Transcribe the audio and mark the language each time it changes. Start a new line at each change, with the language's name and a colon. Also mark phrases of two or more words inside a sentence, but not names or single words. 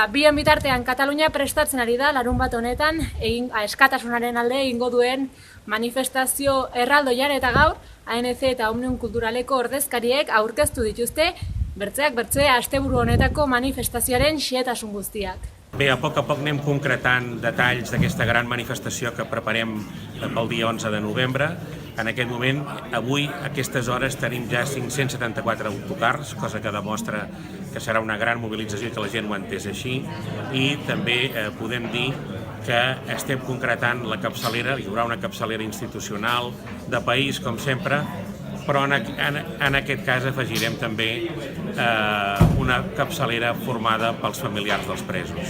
Basque: Bien bitartean Katalunia prestatzen ari da larunbat honetan eskatasunaren alde egingo duen manifestazio erraldoian eta gaur ANC eta Omnium Kulturaleko ordezkariek aurkeztu dituzte bertzeak bertze asteburu honetako manifestazioaren xehetasun guztiak.
Catalan: Bé, a poc anem concretant detalls d'aquesta gran manifestació que preparem pel dia 11 de novembre. En aquest moment, avui, a aquestes hores, tenim ja 574 autocars, cosa que demostra que serà una gran mobilització i que la gent ho ha entès així. I també podem dir que estem concretant la capçalera, hi haurà una capçalera institucional de país, com sempre, però en aquest cas afegirem també una capçalera formada pels familiars dels presos.